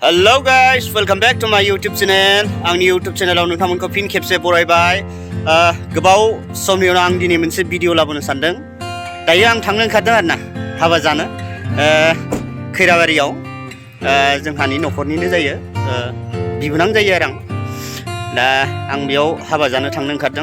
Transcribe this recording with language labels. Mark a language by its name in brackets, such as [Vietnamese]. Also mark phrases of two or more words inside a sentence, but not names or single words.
[English] Hello guys, welcome back to my YouTube channel. [Bodo] आंनि YouTube channelआव नोंथांमोनखौ फिन खेबसे बरायबाय। गोबाव समनि उनाव आं दिनै मोनसे भिडिअ लाबोनो सानदों। दायो आं थांनो ओंखारदों आरोना हाबा जानो खैराबारियाव। जोंहानि न'खरनिनो जायो, बिबोनां जायो आरो दा आं बेयाव हाबा जानो थांनो ओंखारदों।